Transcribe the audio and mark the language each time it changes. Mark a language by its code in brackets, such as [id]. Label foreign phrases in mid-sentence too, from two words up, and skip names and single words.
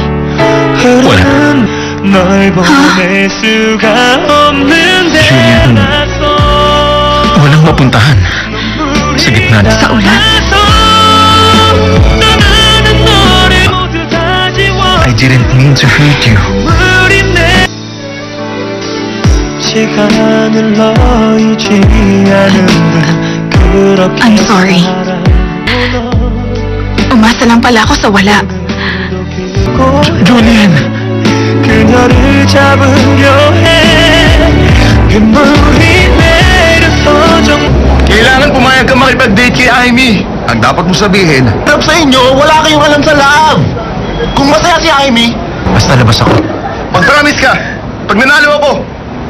[tl] Wala. Julian, walang mapuntahan. Sa gitna na. Sa ulan? [en] I didn't mean to hurt you. I'm sorry. [tl] Umasa lang pala ako sa wala. Julian! [ko] 그녀를 잡으려 해 눈물이 내려서 [tl] Kailangan pumayag ka makipag-date kay Amy. Ang dapat mo sabihin, harap sa inyo, wala kayong alam sa love. Kung masaya si Amy, Basta labas ako. mag-promise ka. Pag nanalo ako, makikipa.